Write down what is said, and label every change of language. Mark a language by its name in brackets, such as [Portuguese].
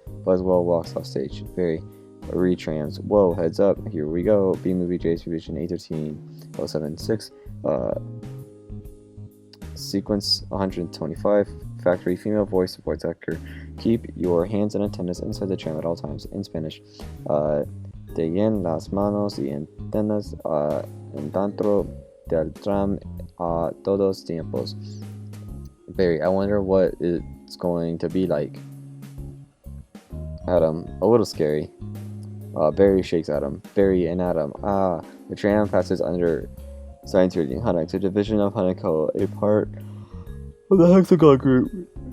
[English] Buswell walks off stage. Barry, retrams. Whoa, heads up. Here we go. B-Movie J's revision 813.076. Sequence 125. Factory female voice actor. Keep your hands and antennas inside the tram at all times. In Spanish. [Spanish] Ten las manos y antenas dentro del tram a todos tiempos. [English] Barry, I wonder what it's going to be like. Adam, a little scary. Barry shakes Adam. Barry and Adam. The tram passes under Science Reading Hunnick, a division of Hunnico, a part of the Hexagon Group.